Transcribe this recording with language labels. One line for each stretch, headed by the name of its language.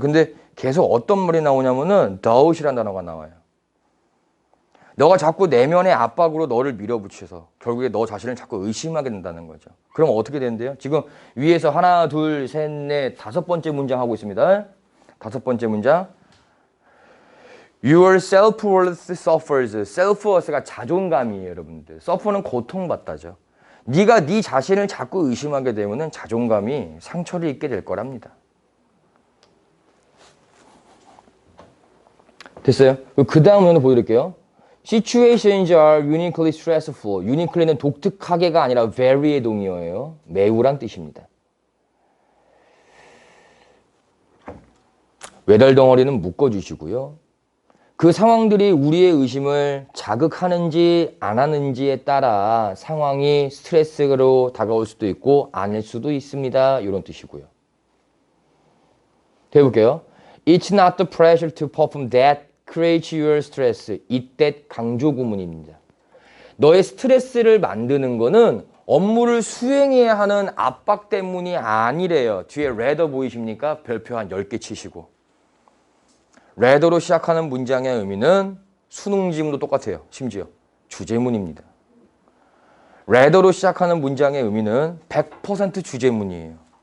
Korean: 근데 계속 어떤 말이 나오냐면은 doubt이라는 단어가 나와요. 너가 자꾸 내면의 압박으로 너를 밀어붙여서 결국에 너 자신을 자꾸 의심하게 된다는 거죠. 그럼 어떻게 되는데요? 지금 위에서 하나, 둘, 셋, 넷, 5번째 문장 하고 있습니다. 5번째 문장.
English: Your self-worth suffers.
Korean: self-worth가 자존감이에요, 여러분들. suffer는 고통받다죠. 네가 네 자신을 자꾸 의심하게 되면 자존감이 상처를 입게 될 거랍니다. 됐어요? 그 다음 면을 보여드릴게요.
English: Situations are uniquely stressful.
Korean: uniquely는 독특하게가 아니라 very의 동의어예요. 매우란 뜻입니다. 외달 덩어리는 묶어주시고요. 그 상황들이 우리의 의심을 자극하는지 안 하는지에 따라 상황이 스트레스로 다가올 수도 있고 아닐 수도 있습니다. 이런 뜻이고요. 해볼게요.
English: It's not the pressure to perform that creates your stress.
Korean: 이때 강조 구문입니다. 너의 스트레스를 만드는 거는 업무를 수행해야 하는 압박 때문이 아니래요. 뒤에 rather 보이십니까? 별표 한 10개 치시고. rather로 시작하는 문장의 의미는 수능 지문도 똑같아요. 심지어 주제문입니다. rather로 시작하는 문장의 의미는 100% 주제문이에요.